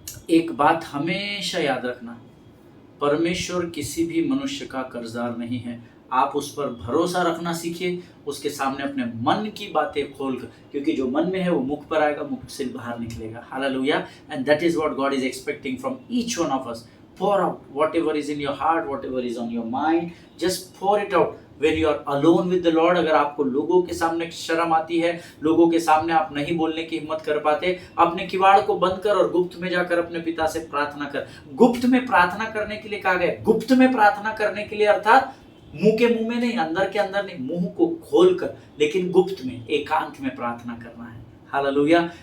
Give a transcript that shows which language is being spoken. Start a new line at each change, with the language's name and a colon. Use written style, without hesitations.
Hindi: एक बात हमेशा याद रखना, परमेश्वर किसी भी मनुष्य का कर्जदार नहीं है। आप उस पर भरोसा रखना सीखिए, उसके सामने अपने मन की बातें खोलकर, क्योंकि जो मन में है वो मुख पर आएगा, मुख से बाहर निकलेगा। Hallelujah.
English: And that is what God is expecting from each one of us. pour out whatever is in your heart, whatever is on your mind, just pour it out when you are alone with the Lord।
Hindi: अगर आपको लोगों के सामने शर्म आती है, लोगों के सामने आप नहीं बोलने की हिम्मत कर पाते, अपने किवाड़ को बंद कर और गुप्त में जाकर अपने पिता से प्रार्थना कर। गुप्त में प्रार्थना करने के लिए कहा गया, गुप्त में प्रार्थना करने के लिए अर्थात मुंह के मुंह में नहीं, अंदर के अंदर नहीं, मुंह को खोल कर, लेकिन गुप्त में, एकांत में प्रार्थना करना है। हालेलुया।